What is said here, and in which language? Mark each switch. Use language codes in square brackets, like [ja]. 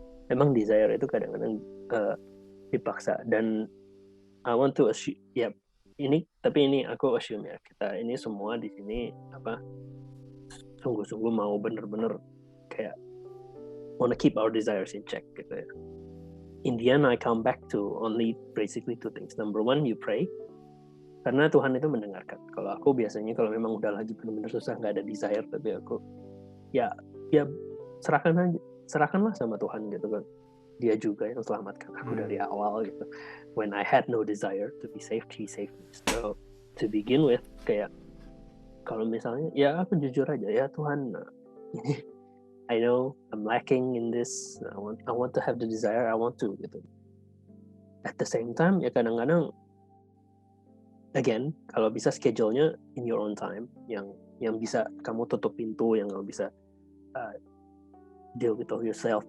[id] Emang desire itu kadang-kadang dipaksa, dan I want to assume ini aku assume ya, kita ini semua di sini sungguh-sungguh mau bener-bener kayak wanna keep our desires in check gitu ya. [en] In the end, I come back to only basically two things. Number one, you pray, karena Tuhan itu mendengarkan. [id] Kalau aku biasanya kalau memang udah lagi benar-benar susah, nggak ada desire, tapi aku ya serahkanlah sama Tuhan gitu kan. Dia juga yang selamatkan aku dari awal gitu. [en] When I had no desire to be saved, He saved me. So to begin with, kayak [id] Kalau misalnya ya aku jujur aja ya Tuhan, ini I know I'm lacking in this. [en] I want to have the desire. [id] I want to gitu. At the same time ya kadang-kadang again kalau bisa schedule-nya in your own time yang bisa kamu tutup pintu, yang kamu bisa uh, deal with yourself.